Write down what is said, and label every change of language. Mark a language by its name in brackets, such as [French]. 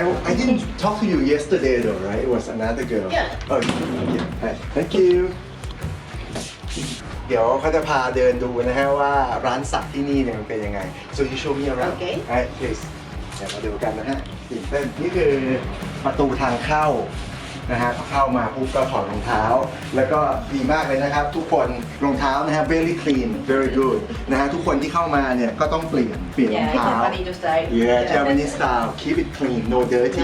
[English] I didn't talk to you yesterday though, right? It was another girl. Yeah. Oh, okay. Hi. Thank you. [Thai] เดี๋ยวเขาจะพาเดินดูนะฮะว่าร้านสักที่นี่เนี่ยมันเป็นยังไง [English] So you show me around. Okay. Alright, please. [Thai] เดี๋ยวมาดูกันนะฮะตื่นเต้นนี่คือประตูทางเข้านะฮะพอเข้ามาปุ๊บก็ถอดรองเท้า แล้วก็ดีมากเลยนะครับ ทุกคนรองเท้านะฮะ [English] very clean very good [Thai] นะฮะทุกคนที่เข้ามาเนี่ยก็ต้องเปลี่ยนรองเท้า [English] Japanese style. Yeah Japanese style keep it clean no dirty